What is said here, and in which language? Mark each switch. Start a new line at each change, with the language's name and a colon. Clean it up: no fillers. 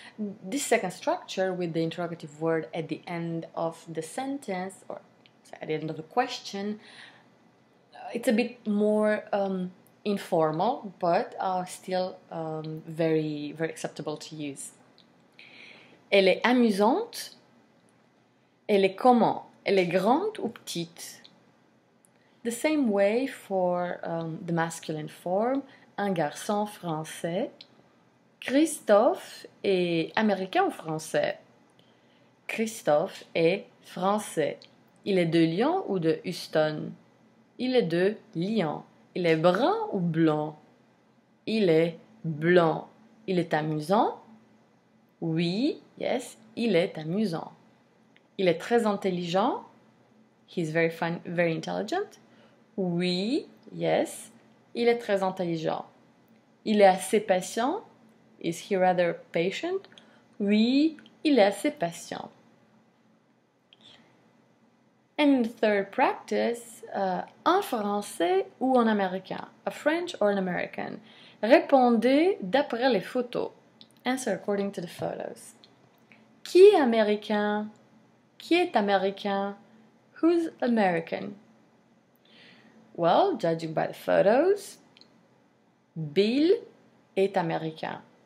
English: This second structure with the interrogative word at the end of the sentence, or at the end of the question, it's a bit more informal, but are still very, very acceptable to use.
French: Elle est amusante. Elle est comment? Elle est grande ou petite?
English: The same way for the masculine form,
French: un garçon français. Christophe est américain ou français? Christophe est français. Il est de Lyon ou de Houston? Il est de Lyon. Il est brun ou blanc? Il est blanc. Il est amusant? Oui, yes, il est amusant. Il est très intelligent?
English: He's very fun, very intelligent.
French: Oui, yes, il est très intelligent. Il est assez patient?
English: Is he rather patient?
French: Oui, il est assez patient.
English: And the third practice,
French: en français ou en américain?
English: A French or an American?
French: Répondez d'après les photos.
English: Answer according to the photos.
French: Qui est américain? Qui est américain?
English: Who's American? Well, judging by the photos,
French: Bill est américain.